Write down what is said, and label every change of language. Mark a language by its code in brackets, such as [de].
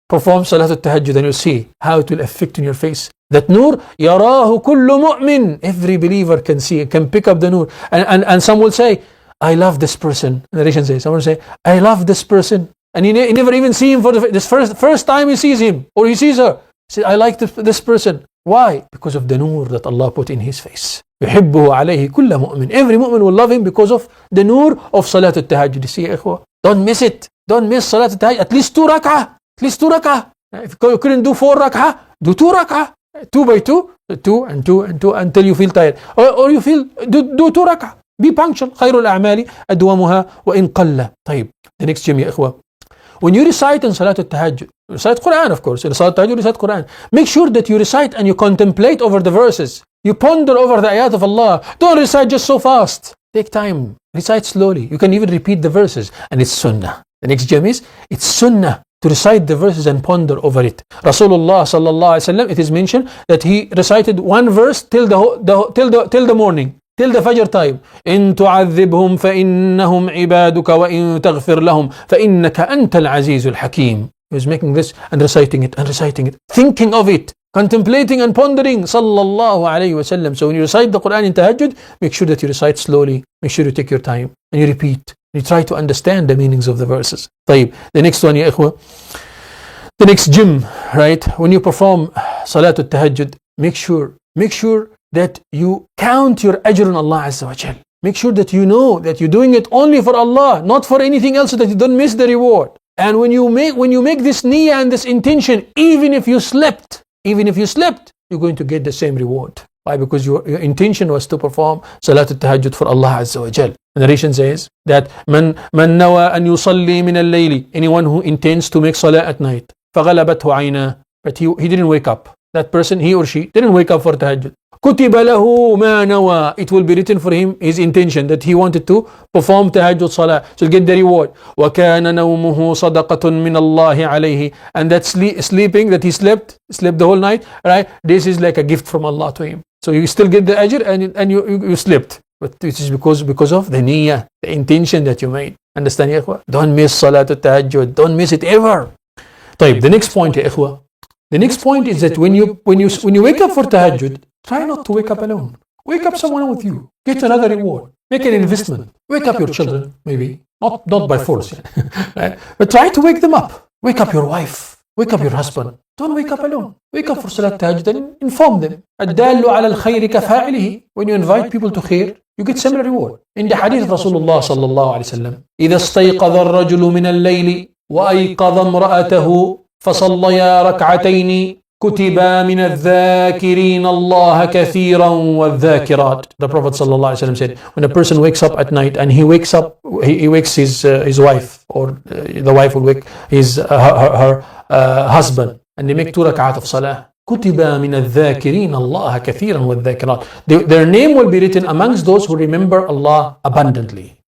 [en] Perform Salatul Tahajjud and you'll see how it will affect in your face. That nur, [ar] يَرَاهُ كُلُّ مُؤْمِن. [en] Every believer can see it, can pick up the nur. And some will say, I love this person. The narration says, someone will say, I love this person. And he never even see him for this first time he sees him or he sees her. He says, I like this person. Why? Because of the nur that Allah put in his face. [ar] يحبه عليه كل مؤمن. [en] Every mu'min will love him because of the nur of Salat al-Tahajjud. You see, ikhwa? Don't miss it. Don't miss Salat al-Tahajjud. At least 2 rak'ah. At least 2 rak'ah. If you couldn't do 4 rak'ah, do 2 rak'ah. 2 by 2, 2 and 2 and 2 until you feel tired. Or you feel, do 2 rak'ah. Be punctual. [ar] خير الأعمال أدومها وإن قل. طيب. [en] The next gym, ya ikhwa. When you recite in Salat al-Tahajjud, recite Quran, of course. In Salat al-Tahajjud, recite Quran. Make sure that you recite and you contemplate over the verses. You ponder over the ayat of Allah. Don't recite just so fast. Take time. Recite slowly. You can even repeat the verses. And it's sunnah. The next gem is, it's sunnah to recite the verses and ponder over it. Rasulullah sallallahu alaihi wasallam, it is mentioned that he recited 1 verse till the morning. Till the Fajr time. [ar] إن تعذبهم فإنهم عبادك وإن تغفر لهم فإنك أنت العزيز الحكيم. [en] He was making this and reciting it, thinking of it, contemplating and pondering. Sallallahu alayhi wa sallam. So when you recite the Quran in Tahajjud, make sure that you recite slowly. Make sure you take your time and you repeat. You try to understand the meanings of the verses. [ar] طيب. [en] The next one, ya ikhwa. The next gym, right? When you perform Salatul Tahajjud, make sure that you count your ajr on Allah Azza wa Jal. Make sure that you know that you're doing it only for Allah, not for anything else, so that you don't miss the reward. And when you make this niyyah and this intention, even if you slept, you're going to get the same reward. Why? Because your intention was to perform Salatul Tahajjud for Allah Azza wa Jal. The narration says that [ar] man nawa an yusalli min al-layli, [en] anyone who intends to make salah at night, [ar] فغلبته عيناه, [en] but he didn't wake up. That person, he or she, didn't wake up for Tahajjud. [ar] كتب له ما نوى. [en] It will be written for him his intention that he wanted to perform Tahajjud Salah. So he'll get the reward. [ar] وكان نومه صدقة من الله عليه. [en] And that sleeping that he slept the whole night, right? This is like a gift from Allah to him. So you still get the ajr and you slept. But this is because of the niyyah, the intention that you made. Understand, ya ikhwa? Don't miss Salatul Tahajjud. Don't miss it ever. [ar] طيب, [en] the next point, ya ikhwa. The next point is that when you wake up for Tahajjud, try not to wake up alone. Wake up someone with you. Get another reward. Make an investment. Wake up your children, maybe. Not by force. Right? But try to wake them up. Wake up your wife. Wake up your husband. Don't wake up alone. Wake up for Salat Tahajjud and inform them. [ar] الدال على الخير كفاعله. [en] When you invite people to khair, you get similar reward. In the hadith of Rasulullah sallallahu alayhi wa sallam, [ar] إذا استيقظ الرجل من الليل وأيقظ امرأته فصليا ركعتين كتبا من الذاكرين الله كثيرا والذاكرات. [en] The Prophet ﷺ said, when a person wakes up at night and he wakes his wife, or the wife will wake her husband, and they make 2 rak'at of salah, [ar] كتبا من الذاكرين الله كثيرا والذاكرات. [en] Their name will be written amongst those who remember Allah abundantly.